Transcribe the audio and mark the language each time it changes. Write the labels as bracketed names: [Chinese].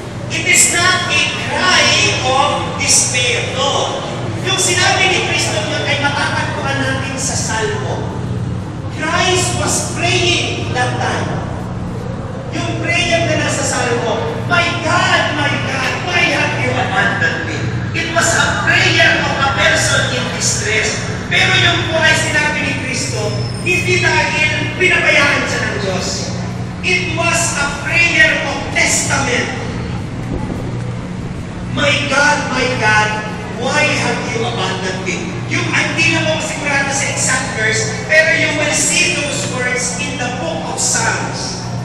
[English] It is not a cry of despair, no. [Filipino] Yung sinabi ni Kristo yun ay matatagpuan natin sa Salmo. [English] Christ was praying that time. [Filipino] Yung prayer na nasa Salmo, [English] my God, why have you abandoned me? It was a prayer of a person in distress. [Filipino] Pero yung po ay sinabi ni Kristo, hindi dahil pinabayaan siya ng Diyos. [English] It was a prayer of testament. My God, why have you abandoned me? [Filipino] Yung hindi na po sigurado sa [English] exact verse, pero you will see those words in the book of Psalms.